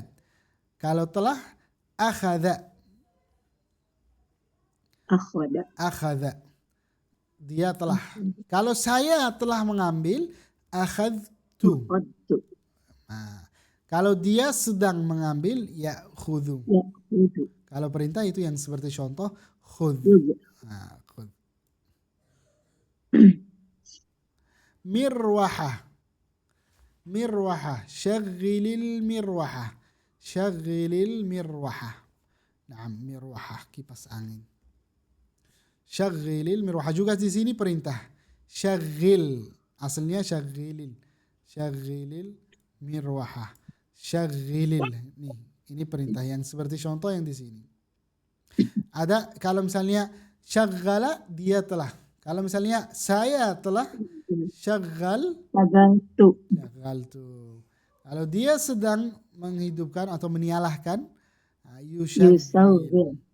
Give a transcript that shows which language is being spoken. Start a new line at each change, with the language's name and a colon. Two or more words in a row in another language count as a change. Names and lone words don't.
Indonesian: Kalau telah, akhadha. Dia telah. Kalau saya telah mengambil, akhadtu. Kalau dia sedang mengambil, ya khudhu. Kalau perintah itu yang seperti contoh, khudh. Khudh. Mirwahah.
Arabic: مروحة. شغل المروحة. شغل المروحة.
Indonesian: Nah, mirwahah, kipas angin.
Arabic: شغل المروحة
Indonesian: juga di sini perintah. Syaghil, asalnya syaghilil.
Arabic: شغل المروحة. شغل.
Indonesian: Nih, ini perintah yang seperti contoh yang di sini. Ada kalau misalnya syaghala, dia telah. Kalau misalnya saya telah, syaghaltu. Kalau dia sedang menghidupkan atau menialahkan, yushaghilu.